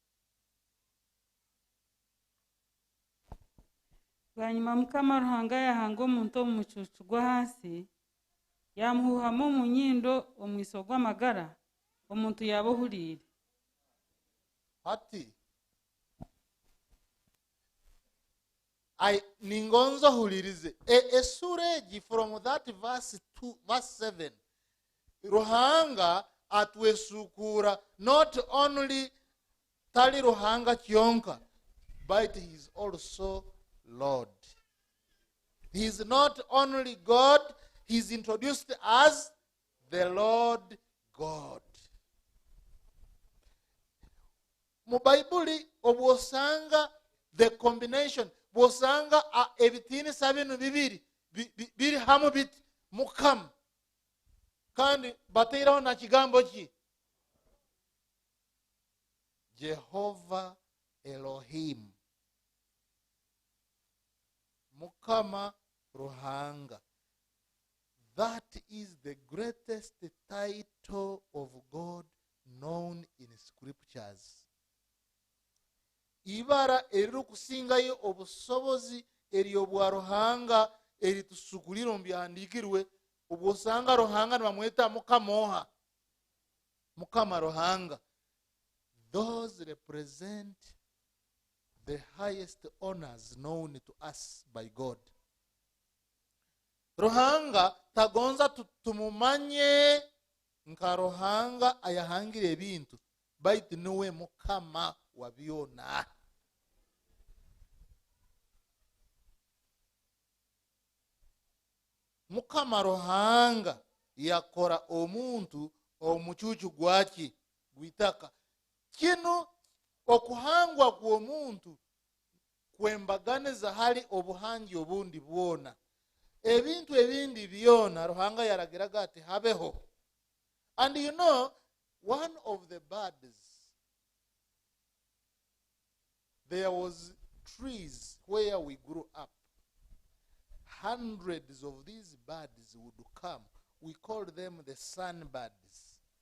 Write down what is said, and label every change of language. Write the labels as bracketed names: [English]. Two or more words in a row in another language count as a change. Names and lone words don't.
[Nyoro] Bwanyuma Mukama Ruhanga yahanga omuntu omu mucucu gwa hasi yamuhuhamu omu nyindo omwiso gw'amagara omuntu yaba ohuriire. Ati ningonzo hulirize esura egi [English] from that verse 7 [Nyoro] Ruhanga atwesukura [English] not only [Nyoro] tali Ruhanga kyonka [English] but he is also Lord. He is not only God, he is introduced as the Lord God. [Nyoro] Mu Bible obwosanga [English] the combination [Nyoro] bwosanga ebitini sabinu bibiri biri hamu biti Mukama kandi batiraho na kigambo ki Jehovah Elohim. Mukama Ruhanga. [English] That is the greatest title of God known in scriptures. [Nyoro] Ibara eriru kusingayo obusobozi eriyo bwa Ruhanga eritusukulira mbihandikirwe obusanga Ruhanga nibamweta Mukamoha. Mukama Ruhanga. [English] Those represent the highest honors known to us by God. [Nyoro] Ruhanga tagonza tumumanye nka Ruhanga ayahangire ebintu baitu niwe Mukama wabyona. Mukama Ruhanga yakora omuntu omucucu gwaki gwitaka kino okuhangwa kw'omuntu kwembaganiza hali obuhangi obundi bwona ebintu ebindi byona Ruhanga yaragiraga ati habeho. [English] And you know, one of the birds, there was trees where we grew up. Hundreds of these birds would come. We called them the sunbirds.